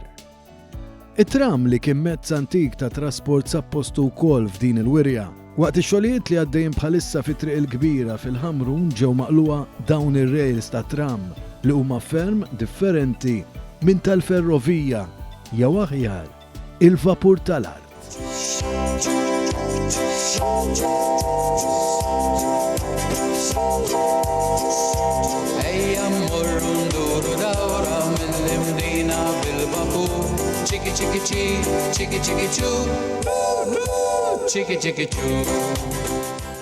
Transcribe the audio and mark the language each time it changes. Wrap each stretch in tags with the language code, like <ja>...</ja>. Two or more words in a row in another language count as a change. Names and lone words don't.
<mt>It-tram li kien mezz antik ta' trasport sappostu wkoll f'din il-wirja. Waqt ix-xogħlijiet li għaddejjin bħalissa fit-triq il-kbira fil-Ħamrun ġew maqluwa dawn ir-rails ta' tram li huma ferm differenti minn tal-ferrovija jew aħjar il-vapur tal-art. Chicka chicka chee, chicka chicka choo, chicka chicka choo.</mt>